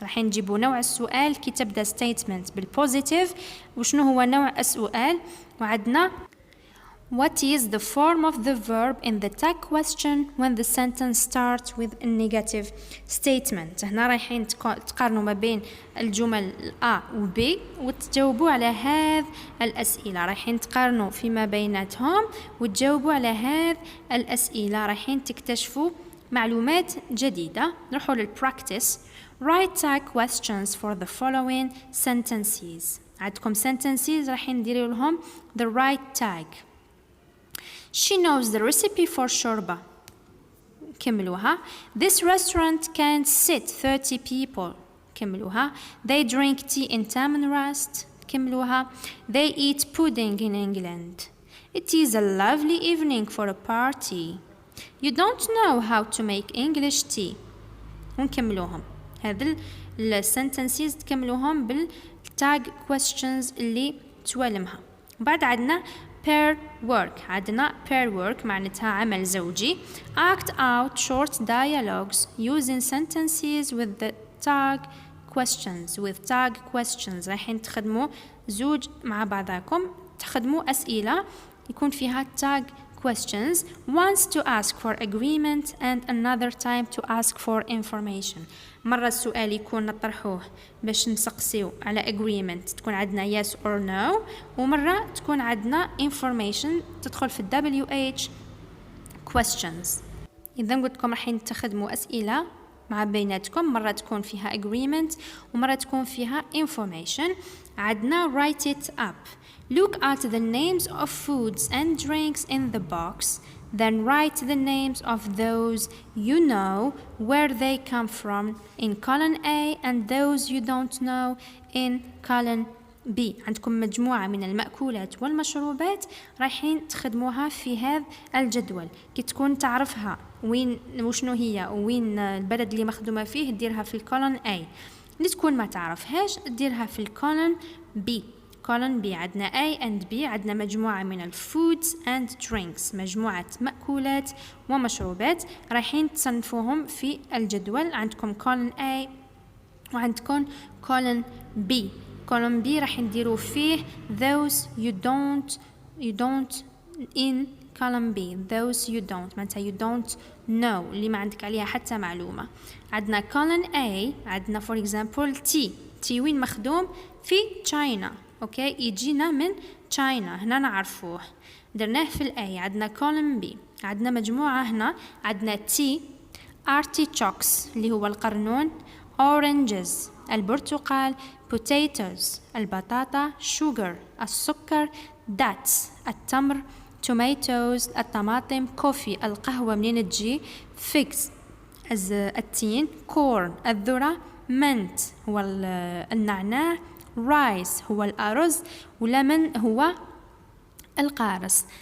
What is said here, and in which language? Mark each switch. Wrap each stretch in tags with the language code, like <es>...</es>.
<ar>راح نجيبوا نوع السؤال كي تبدأ statement بالpositive وشنو هو نوع السؤال. وعندنا</ar> <en>what is the form of the verb in the tag question when the sentence starts with a negative statement.</en> <ar>هنا رايحين تقارنوا ما بين الجمل A و B وتجاوبوا على هذه الأسئلة. رايحين تقارنوا فيما بيناتهم وتجاوبوا على هذه الأسئلة. رايحين تكتشفوا معلومات جديدة. نروحوا للpractice.</ar> <en>Write tag questions for the following sentences.</en> <ar>عندكم sentences رايحين نديروا لهم</ar> <en>the right tag. She knows the recipe for shorba.</en> <ar>كملوها.</ar> <en>This restaurant can sit 30 people.</en> <ar>كملوها.</ar> <en>They drink tea in Tamanrast.</en> <ar>كملوها.</ar> <en>They eat pudding in England. It is a lovely evening for a party. You don't know how to make English tea.</en> <ar>ونكملوهم. هذه الsentences تكملوهم بالtag questions اللي توالمها. بعد عندنا pair work. عندنا pair work معناتها عمل زوجي.</ar> <en>Act out short dialogues using sentences with the tag questions. with tag questions</en> <ar>رايحين تخدموا زوج مع بعضكم تخدموا أسئلة يكون فيها tag questions.</ar> <en>Once to ask for agreement and another time to ask for information.</en> <ar>مرة السؤال يكون نطرحوه باش نسقسيو على agreement تكون عندنا</ar> <en>yes or no,</en> <ar>ومرة تكون عندنا information تدخل في WH questions. إذا قلت لكم راح تخدموا أسئلة مع بيناتكم مرة تكون فيها agreement ومرة تكون فيها information. عندنا</ar> <en>write it up. Look at the names of foods and drinks in the box. Then write the names of those you know, where they come from in column A, and those you don't know in column B.</en> <ar>عندكم مجموعة من المأكولات والمشروبات رايحين تخدموها في هذا الجدول. كي تكون تعرفها وين وشنو هي وين البلد اللي مخدومة فيه ديرها في الكولون A. اللي تكون ما تعرفهاش ديرها في الكولون B.</ar> <en>column B عندنا A and B.</en> <ar>عندنا مجموعة من الفودز and drinks مجموعة مأكولات ومشروبات رايحين تصنفوهم في الجدول. عندكم column A وعندكم column B.</ar> <en>column B</en> <ar>راح نديروا فيه</ar> <en>those you don't in column B those you don't</en> <ar>معناتها</ar> <en>you don't know</en> <ar>اللي ما عندك عليها حتى معلومة. عندنا column A عندنا for example T وين مخدوم في China اوكي يجينا من China هنا نعرفوه درناه في الأي. عندنا column B عندنا مجموعة هنا عندنا T artichokes اللي هو القرنون oranges البرتقال potatoes البطاطا sugar السكر dates التمر tomatoes الطماطم coffee القهوة منين تجي figs التين corn الذرة mint هو النعناع rice هو الأرز ولمن هو القارص.</ar>